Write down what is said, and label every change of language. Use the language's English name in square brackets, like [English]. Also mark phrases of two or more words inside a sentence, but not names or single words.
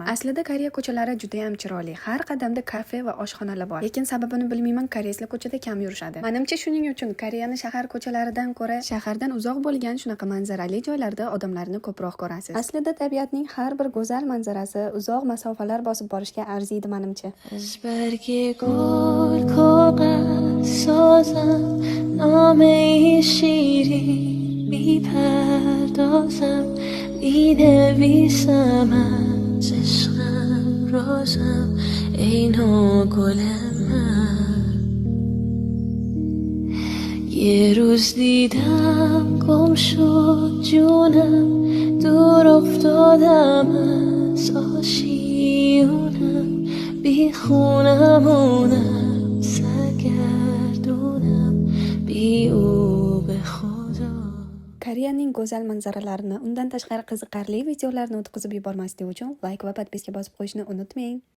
[Uzbek] Aslida Koreya ko'chalari juda ham chiroyli. Har qadamda kafe va oshxonalar bor. Lekin sababini bilmayman, koreyslar ko'chada kam yurishadi. Menimcha shuning uchun Koreyani shahar ko'chalaridan ko'ra shahardan uzoq bo'lgan shunaqa manzarali joylarda odamlarni ko'proq ko'rasiz. Aslida tabiatning har bir go'zal manzarasi uzoq masofalar bosib borishga arziydi menimcha. [Persian] برگ گل کاغذ سازم نامه شیرین میپردازم مینویسم از عشقم رازم ای نوگل من یه روز دیدم گم شد جونم دور افتادم از آشیونم بی خونمونم سرگردونم بی او به خدا. [Uzbek] Koreyaning go'zal manzaralarini, undan tashqari qiziqarli videolarni o'tkazib yubormaslik uchun like va podpiska bosib qo'yishni unutmang.